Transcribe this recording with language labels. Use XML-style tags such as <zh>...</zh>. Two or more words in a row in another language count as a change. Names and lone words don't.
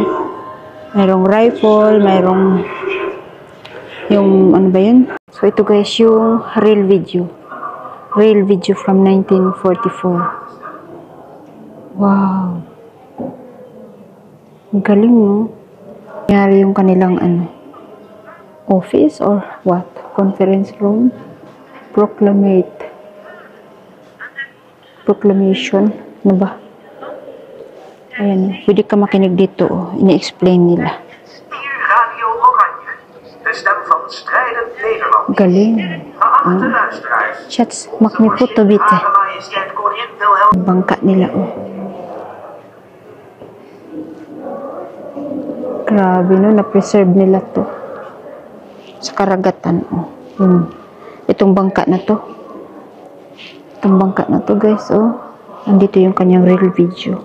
<tl>Mayroong rifle, mayroong yung ano ba yun? So ito guys yung</tl> <en>real video</en> <tl>from 1944. Wow, ang galing, no? Nangyari yung kanilang office</tl> <en>or what? Conference room, proclamation.</en> <tl>Ano ba? Ayan, pwede ka makinig dito. Ini-explain nila.</tl> <nl>Radio Oranje, de stem van strijdend Nederland.</nl> <tl>Galing.</tl> <nl>Geachte luisteraars. Chats, makmiputo bite. Hare Majesteit Koningin Wilhelm.</nl> <tl>Bangka nila, Grabe, no? Na-preserve nila to. Sa karagatan, Itong bangka na to. Guys, Andito yung kanyang</tl> <en>real video.</en>